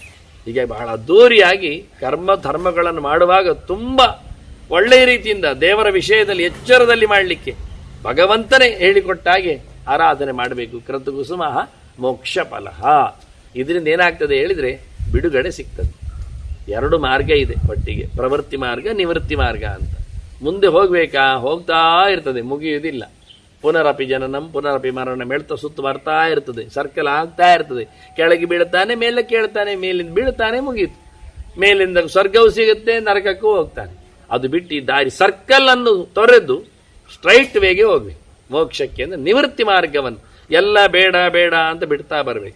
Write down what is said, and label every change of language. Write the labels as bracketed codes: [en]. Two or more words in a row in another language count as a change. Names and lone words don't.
[kn] ಹೀಗಾಗಿ ಬಹಳ ಅದ್ದೂರಿಯಾಗಿ ಕರ್ಮ ಧರ್ಮಗಳನ್ನು ಮಾಡುವಾಗ ತುಂಬ ಒಳ್ಳೆಯ ರೀತಿಯಿಂದ ದೇವರ ವಿಷಯದಲ್ಲಿ ಎಚ್ಚರದಲ್ಲಿ ಮಾಡಲಿಕ್ಕೆ ಭಗವಂತನೇ ಹೇಳಿಕೊಟ್ಟ ಹಾಗೆ ಆರಾಧನೆ ಮಾಡಬೇಕು. [sa] ಕೃತಕುಸುಮ ಮೋಕ್ಷ ಫಲಃ. [kn] ಇದರಿಂದ ಏನಾಗ್ತದೆ ಹೇಳಿದರೆ ಬಿಡುಗಡೆ ಸಿಗ್ತದೆ. ಎರಡು ಮಾರ್ಗ ಇದೆ ಒಟ್ಟಿಗೆ, ಪ್ರವೃತ್ತಿ ಮಾರ್ಗ, ನಿವೃತ್ತಿ ಮಾರ್ಗ ಅಂತ. ಮುಂದೆ ಹೋಗ್ಬೇಕಾ, ಹೋಗ್ತಾ ಇರ್ತದೆ, ಮುಗಿಯುವುದಿಲ್ಲ. [sa] ಪುನರಪಿ ಜನನಂ ಪುನರಪಿ ಮರಣಂ [kn] ಹೇಳ್ತಾ ಸುತ್ತು ಬರ್ತಾ ಇರ್ತದೆ, ಸರ್ಕಲ್ ಆಗ್ತಾ ಇರ್ತದೆ. ಕೆಳಗೆ ಬೀಳ್ತಾನೆ, ಮೇಲೆ ಕೇಳ್ತಾನೆ, ಮೇಲಿಂದ ಬೀಳ್ತಾನೆ, ಮುಗೀತು. ಮೇಲಿಂದ ಸ್ವರ್ಗವು ಸಿಗುತ್ತೆ, ನರಕಕ್ಕೂ ಹೋಗ್ತಾನೆ. ಅದು ಬಿಟ್ಟು ಈ ದಾರಿ ಸರ್ಕಲ್ ಅನ್ನು ತೊರೆದು [en] straight way [kn] ಹೋಗ್ಬೇಕು ಮೋಕ್ಷಕ್ಕೆ. ಅಂದ್ರೆ ನಿವೃತ್ತಿ ಮಾರ್ಗವನ್ನು ಎಲ್ಲ ಬೇಡ ಬೇಡ ಅಂತ ಬಿಡ್ತಾ ಬರಬೇಕು.